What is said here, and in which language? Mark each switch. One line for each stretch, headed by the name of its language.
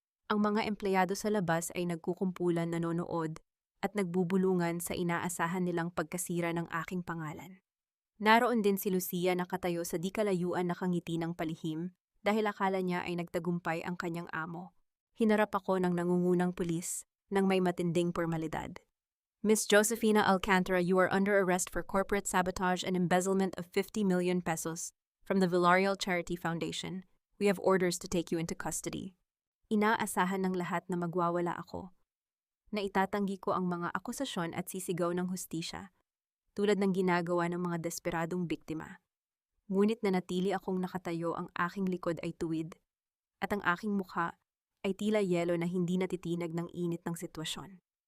Filipino: Ang mga empleyado sa labas ay nagkukumpulan, nanonood at nagbubulungan sa inaasahan nilang pagkasira ng aking pangalan. Naroon din si Lucia nakatayo sa di kalayuan nakangiti ng palihim dahil akala niya ay nagtagumpay ang kanyang amo. Hinarap ako ng nangungunang pulis nang may matinding pormalidad.
English: Miss Josefina Alcantara, you are under arrest for corporate sabotage and embezzlement of 50 million pesos from the Villarreal Charity Foundation. We have orders to take you into custody.
Filipino: Inaasahan ng lahat na magwawala ako. Naitatanggi ko ang mga akusasyon at sisigaw ng hustisya, tulad ng ginagawa ng mga desperadong biktima. Ngunit nanatili akong nakatayo, ang aking likod ay tuwid, at ang aking mukha ay tila yelo na hindi natitinag ng init ng sitwasyon.